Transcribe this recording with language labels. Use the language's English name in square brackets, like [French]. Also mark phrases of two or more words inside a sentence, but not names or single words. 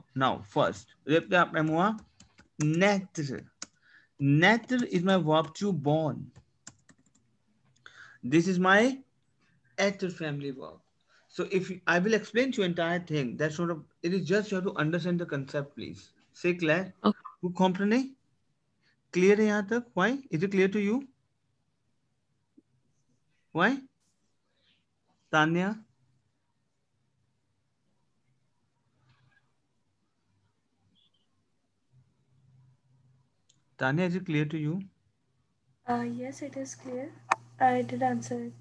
[English] Now, first, naître. Naître is my verb to born. This is my être family verb. So if I will explain to you entire thing, that's sort of it is just you have to understand the concept, please. Say Claire. Okay. [French] Vous comprenez? [Hindi] Clear है यहाँ तक? [English] Why? Is it clear to you? Why? Tanya? Tanya, is it clear to you? Yes, it is clear. I did answer it.